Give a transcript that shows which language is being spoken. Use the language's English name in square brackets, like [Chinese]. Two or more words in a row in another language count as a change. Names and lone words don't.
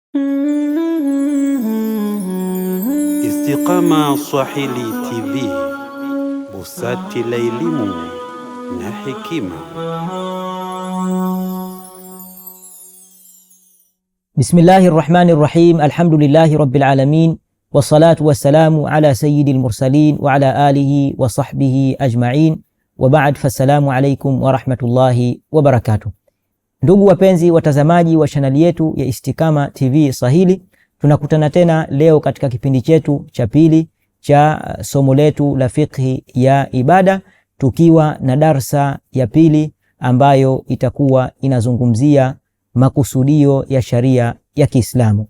[Swahili] Istiqama Swahili TV, busati la elimu na hekima. [Arabic] بسم الله الرحمن الرحيم. الحمد لله رب العالمين والصلاة والسلام على سيد المرسلين وعلى آله وصحبه أجمعين. وبعد فالسلام عليكم ورحمة الله وبركاته. [Swahili] Ndugu wapenzi watazamaji wa chaneli yetu ya Istiqama TV Swahili, tunakutana tena leo katika kipindi chetu cha pili cha somo letu la fiqhi ya ibada, tukiwa na darsa ya pili ambayo itakuwa inazungumzia makusudio ya sharia ya Kiislamu.